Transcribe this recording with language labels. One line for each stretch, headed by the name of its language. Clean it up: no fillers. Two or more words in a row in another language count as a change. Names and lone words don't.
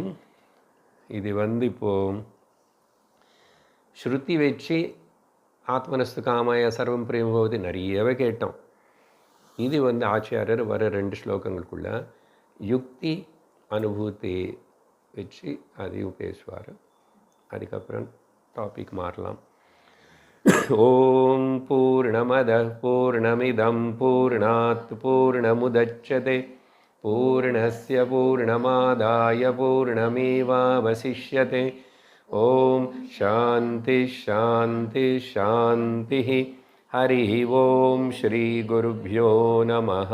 Tamil: இது இப்போது ஸ்ருதி வச்சு
Sanskrit: आत्मनस्तु कामाय सर्वं प्रेम
Tamil: போது நிறையவே கேட்டோம். இது ஆச்சாரியர் வர 2 ஸ்லோகங்களுக்குள்ள யுக்தி அனுபூதி வச்சு அதையும் பேசுவார். அதுக்கப்புறம் டாபிக் மாறலாம்.
Sanskrit: ओम् पूर्णमद पूर्णमिदं पूर्णात् पूर्णमुदच्यते पूर्णस्य पूर्णमादाय पूर्णमेवावशिष्यते. ओम् शान्ति शान्ति शान्ति. हरि ओम् श्री गुरुभ्यो नमः.